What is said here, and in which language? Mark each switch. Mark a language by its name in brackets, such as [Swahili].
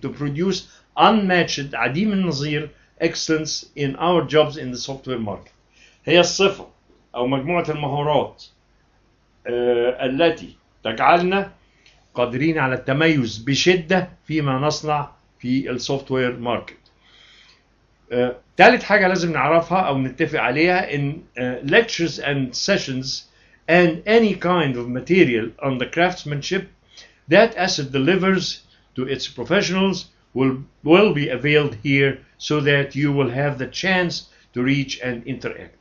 [English] To produce unmatched [Arabic] عديم النظير [English] excellence in our jobs in the software market. [Arabic] هي الصفة أو مجموعة المهارات التي تجعلنا قادرين على التميز بشدة فيما نصنع في السوفتوير ماركت. ثالث حاجة لازم نعرفها أو نتفق عليها إن [English] lectures and sessions and any kind of material on the craftsmanship that ACC delivers to its professionals will be availed here so that you will have the chance to reach and interact.